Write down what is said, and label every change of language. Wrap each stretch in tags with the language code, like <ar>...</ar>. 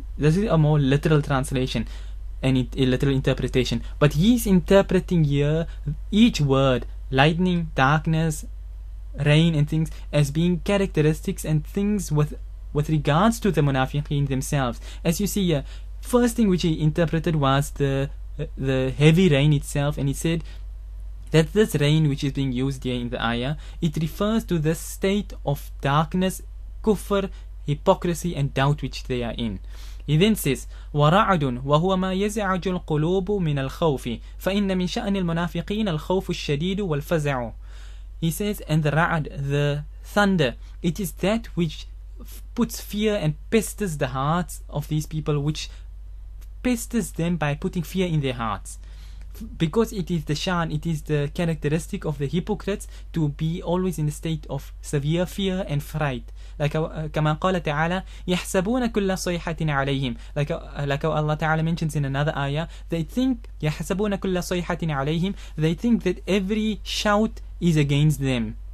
<en>This is a more literal translation and a literal interpretation, but he's interpreting here each word, lightning, darkness, rain and things, as being characteristics and things with regards to the munafiqeen themselves. As you see here, first thing which he interpreted was the heavy rain itself, and he said that this rain which is being used here in the ayah, it refers to the state of darkness, kufr, hypocrisy and doubt which they are in. He then says,</en> <ar>وَرَعْدٌ وَهُوَ مَا يَزْعَجُ الْقُلُوبُ مِنَ الْخَوْفِ فَإِنَّ مِنْ شَأْنِ الْمُنَافِقِينَ الْخَوْفُ الشَّدِيدُ وَالْفَزَعُ.</ar> <en>He says, and the ra'ad, the thunder, it is that which puts fear and pesters the hearts of these people, which pesters them by putting fear in their hearts. Because it is the shan, it is the characteristic of the hypocrites to be always in a state of severe fear and fright.</en> <ar>Like كما قال تعالى يحسبون كل صيحة عليهم.</ar> <en>Like Allah Ta'ala mentions in another ayah, they think</en> <ar>يحسبون كل صيحة عليهم,</ar> <en>they think that every shout is against them.</en>